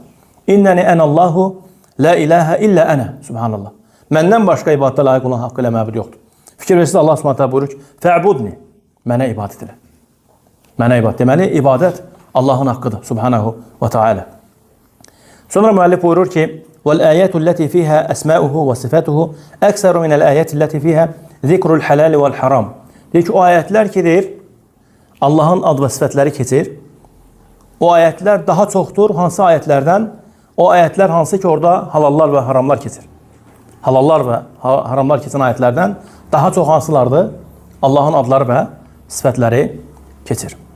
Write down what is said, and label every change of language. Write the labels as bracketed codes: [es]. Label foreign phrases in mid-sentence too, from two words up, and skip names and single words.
[ar] إنني أنا الله لا إله إلا أنا. [az] Subhanallah. Məndən başqa ibadətə layiq olan haqqı ilə məbud yoxdur. Fikir versiniz, Allah [ar] سبحانه تعالى [az] buyurur ki, fə'budni. Mənə ibadət elə. Mənə ibadət. Deməli, ibadət Allahın haqqıdır. [ar] سبحانه وتعالى. [az] Sonra müəllif buyurur ki, [ar] وَالْآيَاتُ الَّتِي فِيهَا أَسْمَاؤُهُ وَصِفَاتُهُ أَكْثَرُ مِنَ الْآيَاتِ الَّتِي فِيهَا ذِكْرُ الْحَلَالِ وَالْحَرَامِ. [az] Deyir ki, o ayətlər ki, deyir, Allahın ad və sifətləri keçir. O ayətlər daha çoxdur. Hansı ayətlərdən? O ayətlər hansı ki, orada halallar və haramlar keçir. Halallar və haramlar keçən ayətlərdən daha çox hansılardır? Allahın adları və sifətləri keçir.